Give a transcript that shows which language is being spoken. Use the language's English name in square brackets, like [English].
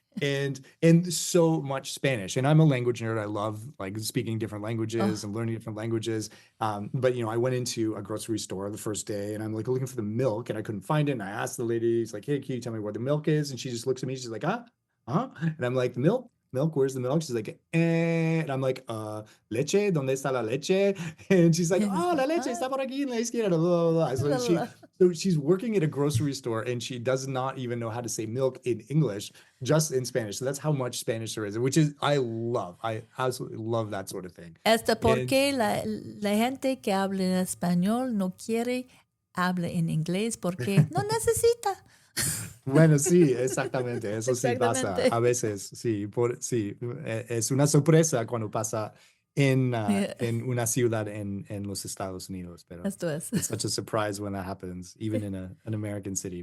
[English] and so much Spanish. And I'm a language nerd. I love like speaking different languages and learning different languages. But I went into a grocery store the first day and I'm like looking for the milk and I couldn't find it. And I asked the lady, he's like, hey, can you tell me where the milk is? And she just looks at me, she's like, and I'm like, milk, where's the milk? She's like, and I'm like, [Spanish] leche, ¿dónde está la leche? [English] And she's like, oh, [Spanish] la leche está por aquí en la izquierda, blah, blah, blah. [English] So she's working at a grocery store and she does not even know how to say milk in English, just in Spanish. So that's how much Spanish there is, which is, I absolutely love that sort of thing. [Spanish] Hasta porque la gente que habla en español no quiere habla en inglés porque no necesita. Bueno, sí, exactamente. Eso sí pasa. A veces, sí, es una sorpresa cuando pasa en una ciudad en los Estados Unidos. Pero Esto es. [English] it's such a surprise when that happens, even in an American city.